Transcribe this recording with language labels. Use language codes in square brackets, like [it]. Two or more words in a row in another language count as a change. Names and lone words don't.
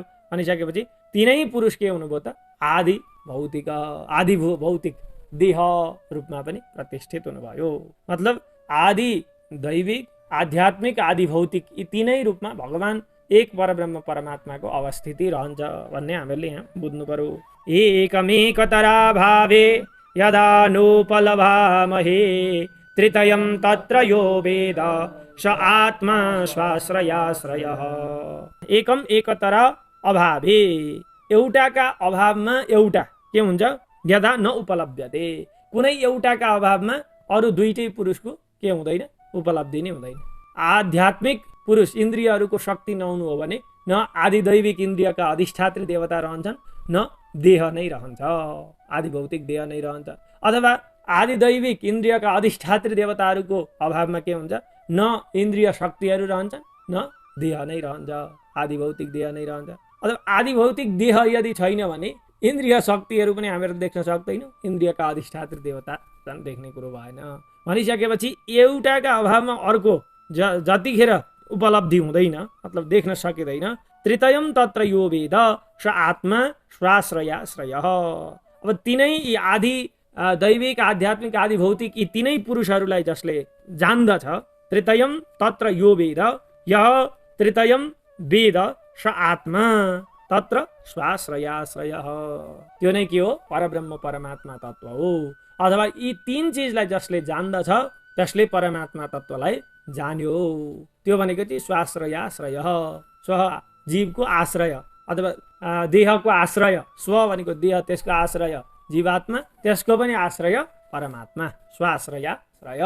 [ne] अनिसकेपछि तिनै पुरुष के हुनुभयो त? आदि भौतिक, आदि भौतिक देह रूपमा पनि प्रतिष्ठित हुनुभयो। मतलब आदि दैविक, आध्यात्मिक, आदि भौतिक यी तीनै रूपमा भगवान एक परब्रह्म परमात्माको अवस्थिति रहन्छ भन्ने हामीले यहाँ बुझ्नु पर्यो। [sa] एकमेकतरा भावे यदा नोपलभामहे त्रितयं तत्र यो वेद स आत्मा स्वाश्रयाश्रयः। एकम एकतरा अभावे, [ne] एउटाका अभावमा एउटा के हुन्छ? [sa] यदा न उपलब्ध्यते, [ne] कुनै एउटाका अभावमा अरू दुईटै पुरुषको के हुँदैन? उपलब्धि नै हुँदैन। आध्यात्मिक पुरुष इन्द्रियहरूको शक्ति नहुनु हो भने न आदि दैविक इन्द्रियका अधिष्ठात्री देवता रहन्छन्, न देह नै रहन्छ, आदि भौतिक देह नै रहन्छ। अथवा आदि दैविक इन्द्रियका अधिष्ठात्री देवताहरूको अभावमा के हुन्छ? न इन्द्रिय शक्तिहरू रहन्छन्, न देह नै रहन्छ, आदि भौतिक देह नै रहन्छ। अथवा आदि भौतिक देह यदि छैन भने इन्द्रिय शक्तिहरू पनि हामीहरू देख्न सक्दैनौँ, इन्द्रियका अधिष्ठात्री देवता झन् देख्ने कुरो भएन। भनिसकेपछि एउटाका अभावमा अर्को जतिखेर उपलब्धि हुँदैन, मतलब देख्न सकिँदैन, [sa] त्रितयम तत्र यो वेद स आत्मा स्वाश्रयाश्रयः। [ne] अब तिनै आदि दैविक आध्यात्मिक आदि भौतिक यी तीनै पुरुषहरूलाई जसले जान्दछ, [sa] तृतीयम तत्र यो वेद, यः तृतीयम वेद स आत्मा तत्र स्वाश्रयाश्रयः। [ne] त्यो नै के हो? परब्रह्म परमात्मा तत्व हो। अथवा यी तीन चिजलाई जसले जान्दछ त्यसले परमात्मा तत्वलाई जान्यो। त्यो भनेको चाहिँ स्वाश्रयाश्रयः, स्व जीवको आश्रय अथवा देहको आश्रय, स्व भनेको देह, त्यसको आश्रय जीवात्मा, त्यसको पनि आश्रय परमात्मा, स्वाश्रयाश्रयः।